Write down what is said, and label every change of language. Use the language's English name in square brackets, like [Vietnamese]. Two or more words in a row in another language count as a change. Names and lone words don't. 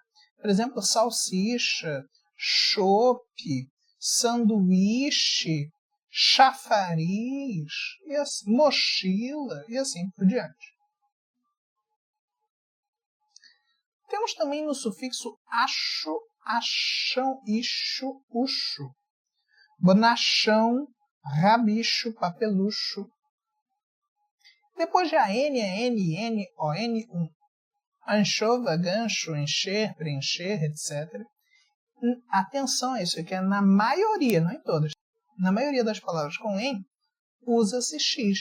[Portuguese] Por exemplo, salsicha, chope, sanduíche, chafariz, e assim, mochila e assim por diante. Temos também no sufixo acho, achão, ixo, uxo, bonachão, rabicho, papelucho. Depois de a N, o N, anchova, gancho, encher, preencher, etc. Atenção a isso, que é na maioria, não em todas. Na maioria das palavras com N, usa-se X.